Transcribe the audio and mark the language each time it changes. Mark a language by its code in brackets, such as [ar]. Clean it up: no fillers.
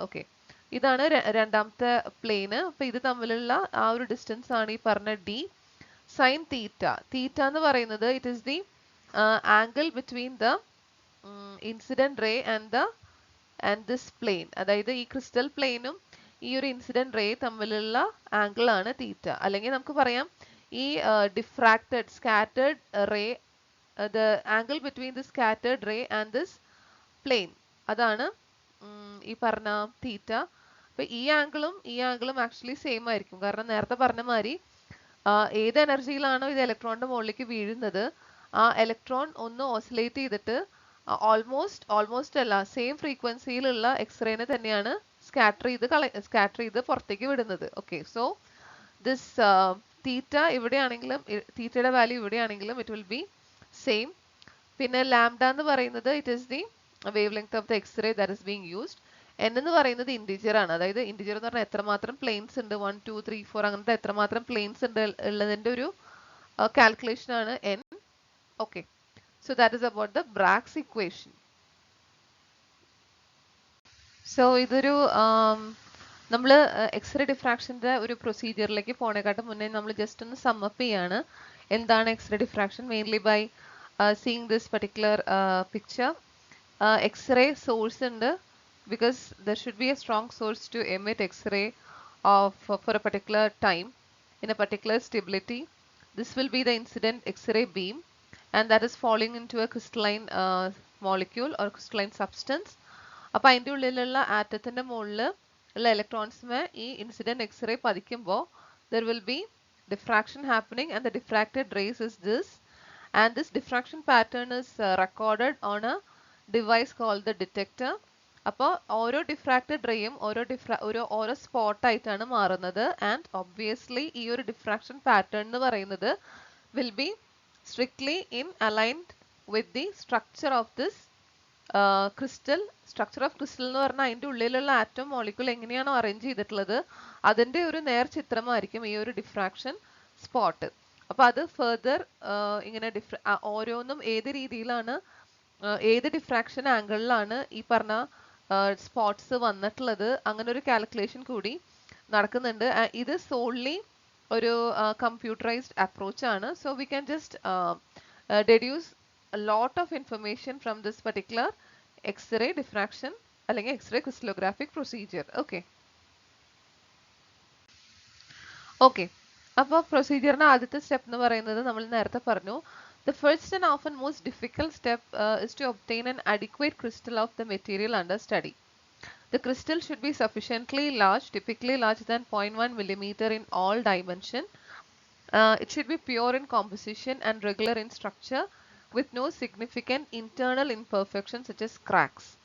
[ml] Okay, ഇതാണ് രണ്ടാമത്തെ പ്ലെയിന്. അപ്പൊ ഇത് തമ്മിലുള്ള ആ ഒരു ഡിസ്റ്റൻസ് ആണ് ഈ പറഞ്ഞ ഡി. [en] sine theta [ml] എന്ന് പറയുന്നത് [en] It is the angle between the incident ray and this plane. [ml] അതായത് ഈ ക്രിസ്റ്റൽ പ്ലെയിനും ഈ ഒരു ഇൻസിഡന്റ് റേ തമ്മിലുള്ള ആംഗിൾ ആണ് തീറ്റ. അല്ലെങ്കിൽ നമുക്ക് പറയാം ഈ [en] scattered ray, the angle between the scattered ray and this plane, [ml] അതാണ് ഈ പറഞ്ഞ തീറ്റ. അപ്പൊ ഈ ആംഗിളും ആക്ച്വലി സെയിം ആയിരിക്കും. കാരണം നേരത്തെ പറഞ്ഞ മാതിരി ഏത് എനർജിയിലാണോ ഇത് ഇലക്ട്രോണിന്റെ മുകളിലേക്ക് വീഴുന്നത് ആ ഇലക്ട്രോൺ ഒന്ന് ഓസിലേറ്റ് ചെയ്തിട്ട് ഓൾമോസ്റ്റ് അല്ല, സെയിം ഫ്രീക്വൻസിയിലുള്ള എക്സ്റേനെ തന്നെയാണ് സ്കാറ്റർ ചെയ്ത് പുറത്തേക്ക് വിടുന്നത്. ഓക്കെ, സോ ദിസ് തീറ്റ ഇവിടെയാണെങ്കിലും തീറ്റയുടെ value ഇവിടെയാണെങ്കിലും [en] It will be same. [ml] പിന്നെ ലാംഡ എന്ന് പറയുന്നത് [en] It is the wavelength of the X-ray that is being used. [ml] N എന്ന് പറയുന്നത് ഇന്റിജർ ആണ്, അതായത് ഇന്റിജർ എന്ന് പറഞ്ഞാൽ എത്രമാത്രം പ്ലെയിൻസ് ഉണ്ട്, 1 2 3 4 അങ്ങനത്തെ എത്രമാത്രം പ്ലെയിൻസ് ഉണ്ട് ഉള്ളതിന്റെ ഒരു കാൽക്കുലേഷൻ ആണ് N. [en] Okay, so that is about the Bragg's equation. [ml] So ഇതൊരു നമ്മൾ എക്സ്റേ ഡിഫ്രാക്ഷൻ്റെ ഒരു പ്രൊസീജിയറിലേക്ക് പോണേക്കാട്ടും മുന്നേ നമ്മൾ ജസ്റ്റ് ഒന്ന് സമ്മപ്പ് ചെയ്യാണ് എന്താണ് x-ray diffraction. [en] Mainly by seeing this particular picture. [ml] X-ray source ഉണ്ട്, [en] because there should be a strong source to emit X-ray for a particular time in a particular stability. This will be the incident X-ray beam, and that is falling into a crystalline molecule or crystalline substance. [ml] അപ്പോൾ അതിൻ്റെ ഉള്ളിലുള്ള ആറ്റത്തിൻ്റെ മുകളിൽ ഉള്ള ഇലക്ട്രോൺസിനെ ഈ incident x-ray പതിക്കുമ്പോൾ [en] there will be diffraction happening, and the diffracted rays is this, and this diffraction pattern is recorded on a device called the detector. [ml] അപ്പോൾ ഓരോ diffracted റേയും ഓരോ spot ആയിട്ടാണ് മാറുന്നത്. [en] and obviously [ml] ഈ ഒരു ഡിഫ്രാക്ഷൻ പാറ്റേൺ എന്ന് പറയുന്നത് [en] Will be strictly in aligned with the structure of this crystal. [ml] Structure of crystal എന്ന് പറഞ്ഞാൽ അതിൻ്റെ ഉള്ളിലുള്ള ആറ്റം മോളിക്യൂൾ എങ്ങനെയാണോ അറേഞ്ച് ചെയ്തിട്ടുള്ളത് അതിൻ്റെ ഒരു നേർ ചിത്രമായിരിക്കും ഈ ഒരു ഡിഫ്രാക്ഷൻ സ്പോട്ട്. അപ്പോൾ അത് ഫെർദർ ഇങ്ങനെ ഓരോന്നും ഏത് രീതിയിലാണ് ഏത് ഡിഫ്രാക്ഷൻ ആംഗിളിലാണ് ഈ പറഞ്ഞ സ്പോട്ട്സ് വന്നിട്ടുള്ളത് അങ്ങനെ ഒരു കാൽക്കുലേഷൻ കൂടി നടക്കുന്നുണ്ട്. ഇത് സോൾലി ഒരു കമ്പ്യൂട്ടറൈസ്ഡ് അപ്രോച്ച് ആണ്. [en] So we can just deduce a lot of information from this particular X-ray diffraction അല്ലെങ്കിൽ X-ray crystallographic procedure. Okay. Okay. [ml] അപ്പോൾ പ്രൊസീജിയറിന് ആദ്യത്തെ സ്റ്റെപ്പ് എന്ന് പറയുന്നത് നമ്മൾ നേരത്തെ പറഞ്ഞു. [en] The first and often most difficult step is to obtain an adequate crystal of the material under study. The crystal should be sufficiently large, typically larger than 0.1 millimeter in all dimension. It should be pure in composition and regular in structure, with no significant internal imperfections such as cracks.